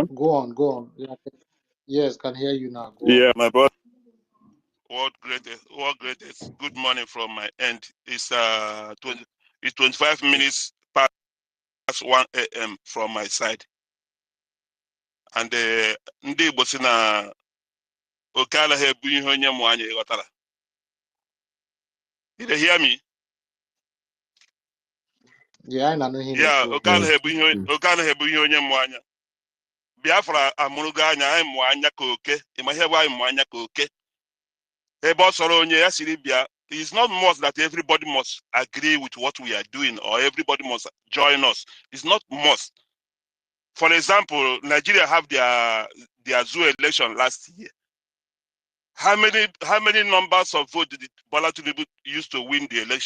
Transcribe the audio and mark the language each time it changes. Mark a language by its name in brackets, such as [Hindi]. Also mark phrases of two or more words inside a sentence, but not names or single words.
[English] Go on. Yeah, yes, can hear you now. Go on. Yeah, my brother. What greatest? Good morning from my end. It's 25 minutes past 1 a.m. from my side. And [Igbo] ndị Igbo si na oke anaghị ebu ihe onye mụ anya ịghọtara. [English] Did you hear me? Yeah, I know him Yeah, too. [Igbo] oke anaghị ebu ihe onye mụ anya. Biafra amụrụgo anya, anyị mụ anya ka oke. Ịma ihe bụ anyị mụ anya ka oke. Ebe ọ sọrọ onye ya siri bịa. [English] It's not must that everybody must agree with what we are doing or everybody must join us. It's not must. For example, Nigeria have their zoo election last year. How many numbers of votes did Bola Tinubu use to win the election?